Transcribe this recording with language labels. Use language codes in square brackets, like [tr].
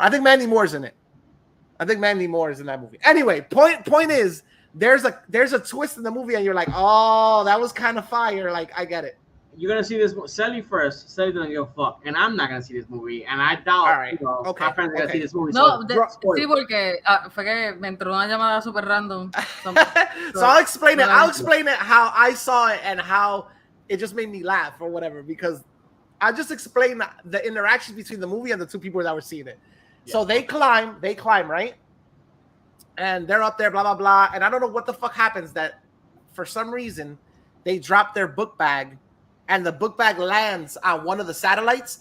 [en] I think Mandy Moore's in it. I think Mandy Moore is in that movie. Anyway, point is there's a twist in the movie and you're like, oh, that was kind of fire. Like, I get it. You're gonna see this. Sally first. Sally doesn't give a fuck, and I'm not gonna see this movie. And I doubt. All right. My friends are gonna see this movie. [es] No, sí, porque fue que me entró una llamada super random. [en] So I'll explain it. I'll explain it how I saw it and how it just made me laugh or whatever because I just explained the interaction between the movie and the two people that were seeing it. Yeah. So they climb, right? And they're up there, blah, blah, blah. And I don't know what the fuck happens that for some reason they drop their book bag and the book bag lands on one of the satellites.